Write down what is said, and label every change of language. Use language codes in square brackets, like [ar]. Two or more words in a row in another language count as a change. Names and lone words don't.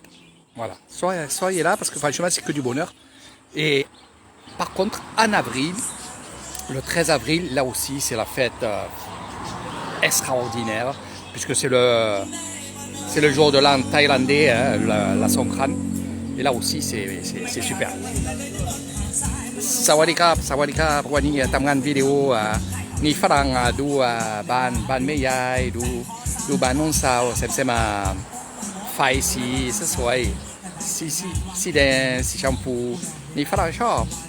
[fr] Voilà, soyez là parce que franchement, c'est que du bonheur. Et par contre, en avril, le 13 avril, là aussi, c'est la fête extraordinaire, puisque c'est le jour de l'an thaïlandais, hein, la Songkran. Et là aussi, c'est super. [th] Sawadikap,วันนี้ทำงานวิดีโอนี่ฝรั่งดูบ้านแม่ยายดูบ้านน้องสาวเสร็จมาไฟสีสวยสีแดงสีชมพูนี่ฝรั่งชอบ